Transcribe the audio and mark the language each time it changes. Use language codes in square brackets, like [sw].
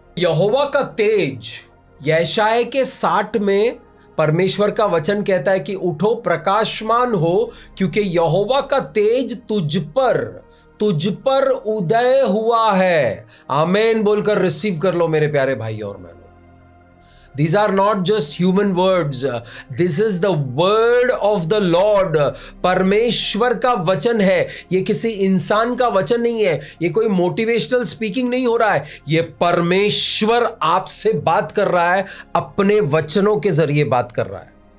[hi] यहोवा का तेज, यशायाह के 60 में परमेश्वर का वचन कहता है कि उठो प्रकाशमान हो, क्योंकि यहोवा का तेज तुझ पर उदय हुआ है। आमेन बोलकर रिसीव कर लो मेरे प्यारे भाई और बहनों। [en] These are not just human words. This is the word of the Lord. [hi] परमेश्वर का वचन है, ये किसी इंसान का वचन नहीं है, ये कोई मोटिवेशनल स्पीकिंग नहीं हो रहा है, ये परमेश्वर आपसे बात कर रहा है, अपने वचनों के जरिए बात कर रहा है।